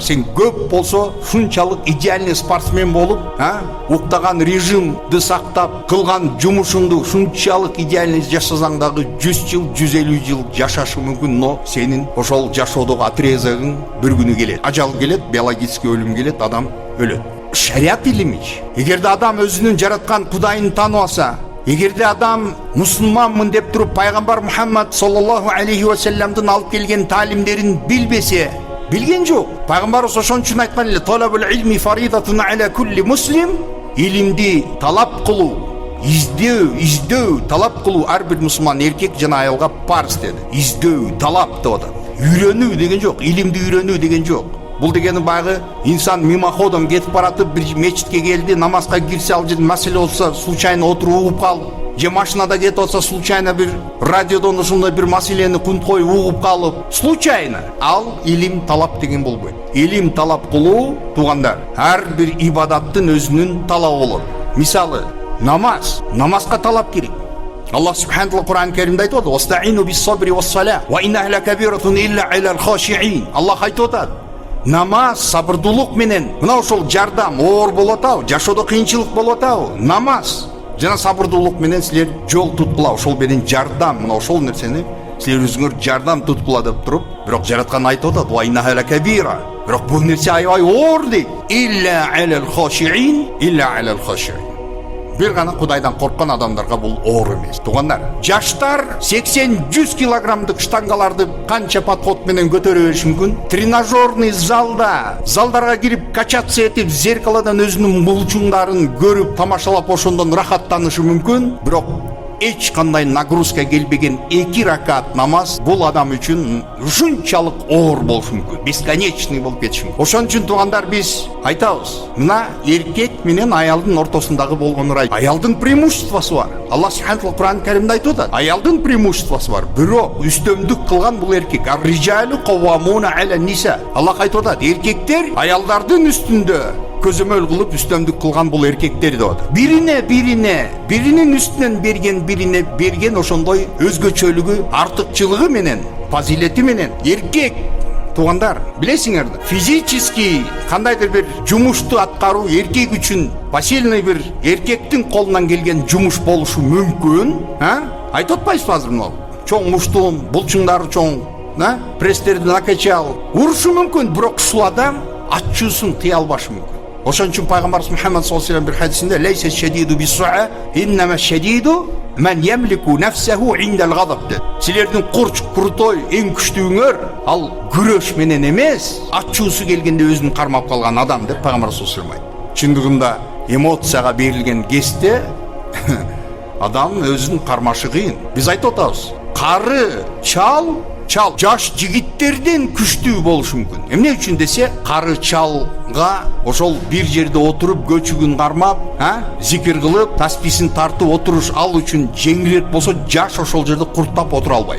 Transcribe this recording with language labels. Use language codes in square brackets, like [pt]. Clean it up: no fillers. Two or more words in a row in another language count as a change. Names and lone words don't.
[ky] Сен көп болсо шунчалык [ru] идеальный спортсмен [ky] болуп, уктаган режимди сактап, кылган жумушуңду шунчалык идеальный жашасаң дагы 100 жыл, 150 жыл жашашы мүмкүн, но сенин ошол жашоодогу отрезагың bir күнү келет. Ажал келет, биологический өлүм келет, адам өлөт. Шариат илимич. Эгерде адам өзүнүн жараткан Кудайын тааныбаса, эгерде адам мусулманмын деп туруп пайгамбар Мухаммад [ar] صلى الله عليه و [ky] салламдын алып келген таалимдерин билбесе, билген жок. Пайгамбарыбыз ошон үчүн айткан эле: [ar] "طلب العلم فريضة على كل مسلم". [ky] Илимди талап кылуу, издөө, талап кылуу ар бир мусулман эркек жана аялга парз деди. Издөө, талап деп атат. Үйрөнүү деген жок, илимди үйрөнүү деген жок. Бул дегени баягы инсан мимоходом кетип баратып бир мечитке келди, намазга кирсе, ал жерде маселе болсо случайно отуруп угуп калып, же машинада кетип атса случайно бир радиодон ошондой бир маселени кунткой угуп калып, случайно. Ал илим талап деген болбойт. Илим талап кылуу, туугандар, ар бир ибадаттын өзүнүн талабы болот. Мисалы, намазга талап керек. [ar] الله سبحانه و [ky] Кур'ан Каримде айтып атат: [ar] "واستعينوا بالصبر والصلاة وإنها لكبيرة إلا على الخاشعين". [ky] Аллах айтып атат: намаз сабырдуулук менен, мына ошол жардам оор болуп атабы, жашоодо кыйынчылык болуп атабы, намаз жана сабырдуулук менен силер жол туткула, ошол менен жардам, мына ошол нерсени силер өзүңөр жардам туткула деп туруп, бирок жараткан айтып атат: [ar] "وإنها لكبيرة". [ky] Бирок бул нерсе аябай оор дейт. [ar] إلا على الخاشعين. [ky] Бир гана Кудайдан корккон адамдарга бул оор эмес. Туугандар, жаштар 80-100 килограммдык штангаларды канча подход менен көтөрө бериши мүмкүн. Тренажерный залдарга кирип качаться этип, зеркаладан өзүнүн булчуңдарын көрүп, тамашалап ошондон рахаттанышы мүмкүн. Бирок эч кандай нагрузка келбеген 2 ракат намаз бул адам үчүн ушунчалык оор болушу мүмкүн, бесконечный болуп кетиши мүмкүн. Ошон үчүн туугандар, биз айтабыз, мына эркек менен аялдын ортосундагы болгон рай. Аялдын преимуществосу бар. Аллах [ar] سبحانه و [ky] Кур'ан Каримде айтып атат: аялдын преимуществосу бар. Бирок үстөмдүк кылган бул эркек. [ar] الرجال قوامون على النساء. [ky] Аллах айтып атат: эркектер аялдардын үстүндө көзөмөл кылып үстөмдүк кылган бул эркектер деп атат. Биринин үстүнөн бирине берген ошондой өзгөчөлүгү, артыкчылыгы менен, фазилети менен эркек, туугандар, билесиңерди, физически кандайдыр бир жумушту аткаруу эркек үчүн посильный бир эркектин колунан келген жумуш болушу мүмкүн. Айтып атпайсызбы азыр мына? Чоң муштуун, булчуңдары чоң, пресстерди накачал, урушу мүмкүн, бирок ушул адам ачуусун тыя албашы мүмкүн. Ошон үчүн пайгамбарыбыз Мухаммад [ar] صلى الله عليه وسلم [ky] бир хадисинде: [ar] "ليس الشديد بالصرعة إنما الشديد من يملك نفسه عند الغضب". [ky] Силердин куртой эң күчтүүңөр ал күрөш менен эмес, ачуусу келгенде өзүн кармап калган адам деп пайгамбар [ar] صلى الله عليه وسلم [ky] айтты. Чындыгында эмоцияга берилген кезде адам өзүн кармашы кыйын. Биз айтып атабыз, кары чал жаш жигиттерден күчтүү болушу мүмкүн. Эмне үчүн десе, кары чалга ошол бир жерде отуруп көчүгүн кармап, зикир кылып, тасписин тартып отуруш ал үчүн жеңилирээк болсо, жаш ошол жерде курттап отура албайт.